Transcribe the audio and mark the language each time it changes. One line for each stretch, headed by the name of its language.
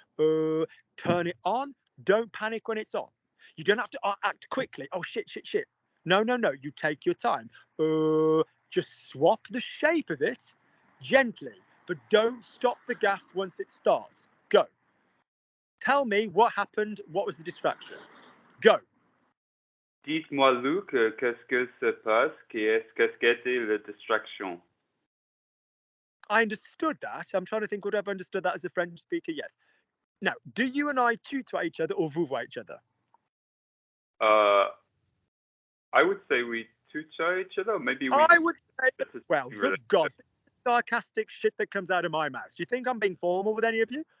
English: Turn it on. Don't panic when it's on. You don't have to act quickly. Oh, shit. No. You take your time. Just swap the shape of it gently. but don't stop the gas once it starts. Go. Tell me what happened. What was the distraction? Go.
French: Dites-moi, Luc, qu'est-ce que se passe? Qu'est-ce qu'était la distraction?
English: I understood that. I'm trying to think, would I have understood that as a French speaker? Yes. Now, do you and I tutoie each other or vous voyez each other? I would say we tutoie each other. Maybe we. I would say, well, really good God, sarcastic shit that comes out of my mouth. Do you think I'm being formal with any of you?